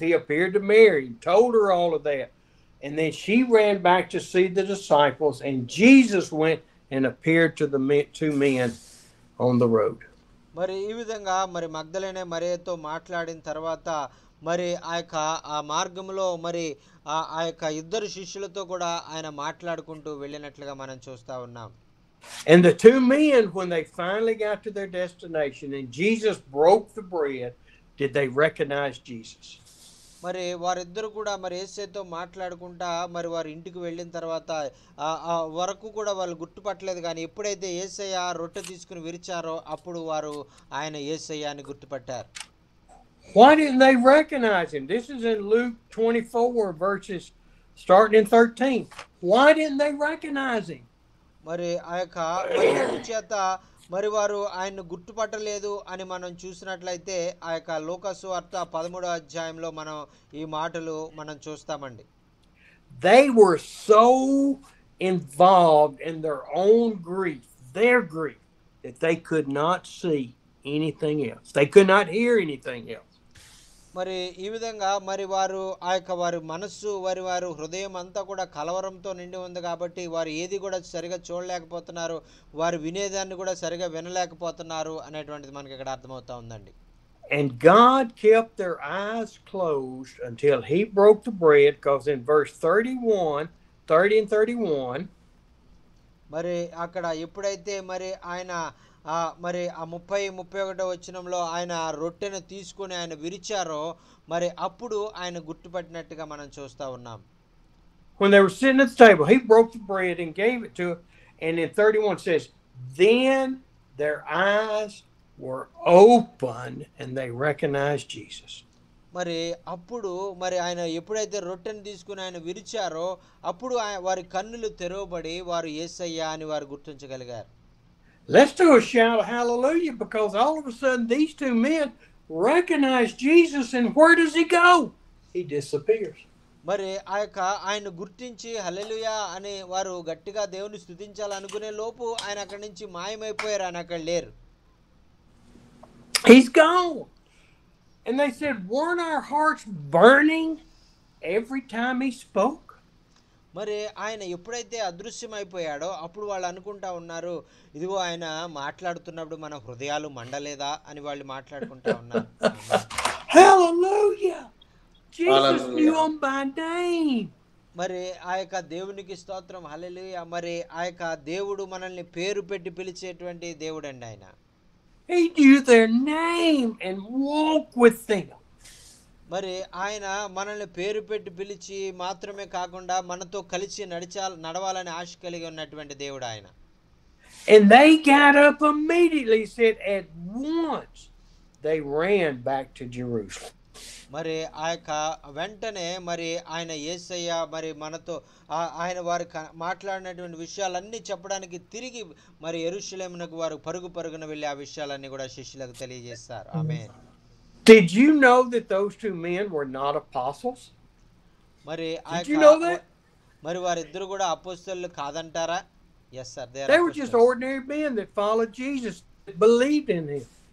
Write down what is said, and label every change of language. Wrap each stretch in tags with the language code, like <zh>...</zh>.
<en>He appeared to Mary, told her all of that. And then she ran back to see the disciples, and Jesus went and appeared to the two men on the road.</en> <te>మరి ఈ విధంగా మరి మగ్దలేనే మరియతో మాట్లాడిన తర్వాత మరి ఆ మార్గంలో మరి ఆ యొక్క ఇద్దరు శిష్యులతో కూడా ఆయన మాట్లాడుకుంటూ వెళ్ళినట్లుగా మనం చూస్తా ఉన్నాం.</te> <en>And the two men, when they finally got to their destination and Jesus broke the bread, did they recognize Jesus?</en> <te>మరి వారిద్దరు కూడా మరి యేసుతో మాట్లాడుకుంటా మరి వారి ఇంటికి వెళ్ళిన తర్వాత ఆ వరకు కూడా వాళ్ళు గుర్తుపట్టలేదు, కానీ ఎప్పుడైతే యేసయ్య రొట్టె తీసుకుని విరిచారో అప్పుడు వారు ఆయన యేసయ్య అని గుర్తుపట్టారు.</te> <en>Why didn't they recognize him? This is in Luke 24 verses starting in 13. Why didn't they recognize him?</en> <te>మరి ఆ యొక్క మరి చేత మరి వారు ఆయన్ను గుర్తుపట్టలేదు అని మనం చూసినట్లయితే ఆ యొక్క లూకాసు వార్త 13వ అధ్యాయంలో మనం ఈ మాటలు మనం చూస్తామండి.</te> <en>They were so involved in their own grief, their grief, that they could not see anything else. They could not hear anything else.</en> <te>మరి ఈ విధంగా మరి వారు ఆ యొక్క వారి మనస్సు వారి హృదయం అంతా కూడా కలవరంతో నిండి ఉంది కాబట్టి వారు ఏది కూడా సరిగా చూడలేకపోతున్నారు, వారు వినేదాన్ని కూడా సరిగా వినలేకపోతున్నారు అనేటువంటిది మనకి ఇక్కడ అర్థమవుతా ఉందండి.</te> <en>And God kept their eyes closed until he broke the bread, because in verse 30 and 31</en> <te>మరి అక్కడ ఎప్పుడైతే మరి ఆయన మరి ఆ 30-31 వచనంలో ఆయన రొట్టెను తీసుకొని ఆయన విరిచారో మరి అప్పుడు ఆయన గుర్తుపట్టినట్టుగా మనం చూస్తా ఉన్నాం.</te> <en>When they were sitting at the table, he broke the bread and gave it to them. And in 31 says, then their eyes were open and they recognized Jesus.</en> <te>మరి అప్పుడు మరి ఆయన ఎప్పుడైతే రొట్టెను తీసుకుని ఆయన విరిచారో అప్పుడు వారి కన్నులు తెరవబడి వారు యేసయ్య అని వారు గుర్తించగలిగారు.</te> <en>Let's do a shout of hallelujah, because all of a sudden these two men recognize Jesus, and where does he go? He disappears.</en> <te>మరి ఆ యొక్క ఆయన గుర్తించి హల్లెలూయా అని వారు గట్టిగా దేవుని స్తుతించాలనుకునే లోపు ఆయన అక్కడి నుంచి మాయమైపోయారు, ఆయన అక్కడ లేరు.</te> <en>He's gone. And they said, weren't our hearts burning every time he spoke?</en> <te>మరి ఆయన ఎప్పుడైతే అదృశ్యమైపోయాడో అప్పుడు వాళ్ళు అనుకుంటా ఉన్నారు, ఇదిగో ఆయన మాట్లాడుతున్నప్పుడు మన హృదయాలు మండలేదా అని వాళ్ళు మాట్లాడుకుంటా ఉన్నారు.</te> <en>Hallelujah! Jesus knew him by name.</en> <te>మరి ఆ యొక్క దేవునికి స్తోత్రం, హల్లెలూయా. మరి ఆ యొక్క దేవుడు మనల్ని పేరు పెట్టి పిలిచేటువంటి దేవుడు అండి ఆయన.</te> <en>He knew their name and walked with them.</en> <te>మరి ఆయన మనల్ని పేరు పెట్టి పిలిచి మాత్రమే కాకుండా మనతో కలిసి నడవాలని ఆశ కలిగి ఉన్నటువంటి దేవుడు ఆయన.</te> <en>And they got up immediately, said at once they ran back to Jerusalem.</en> <te>మరి ఆ యొక్క వెంటనే మరి ఆయన యేసయ్య మరి మనతో ఆయన వారు మాట్లాడినటువంటి విషయాలన్నీ చెప్పడానికి తిరిగి మరి యెరూషలేమునకు వారు పరుగున వెళ్ళి ఆ విషయాలన్నీ కూడా శిష్యులకు తెలియజేస్తారు. ఆమేన్.</te> <en>Did you know that those two men were not apostles?</en> <te>మరి ఆ</te> <en>Did you know that?</en> <te>మరి వారిద్దరు కూడా అపోస్తలులు కాదంటారా?</te> <en>Yes sir, they were just ordinary men that followed Jesus, that believed in him.</en>